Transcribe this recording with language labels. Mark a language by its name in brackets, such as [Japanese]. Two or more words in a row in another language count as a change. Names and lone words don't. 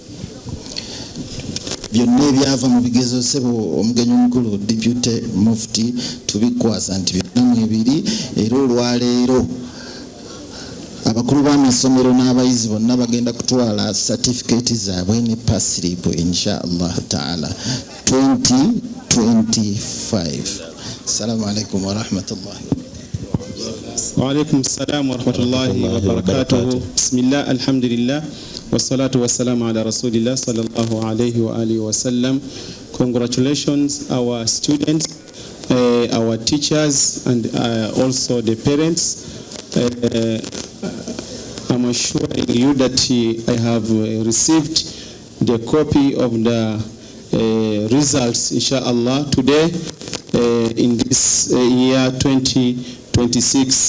[Ganda] Byonna ebyava mu bigezo ssebo omugenyi omukulu [English] deputy mufti [Ganda] tubikwasa nti byonna mwebiri era olwaleero abakulu b'amasomero n'abayizi bonna bagenda kutwala certificate zaabwe ne passlip [Arabic] إن شاء الله تعالى [Ganda] 2025. [Arabic] السلام عليكم ورحمة الله. وعليكم السلام ورحمة الله وبركاته. بسم الله الحمد لله والصلاة والسلام على رسول الله صلى الله عليه وآله وسلم. [English] Congratulations our students, our teachers and also the parents. I'm assuring you that I have received the copy of the results inshallah today in this year 2026.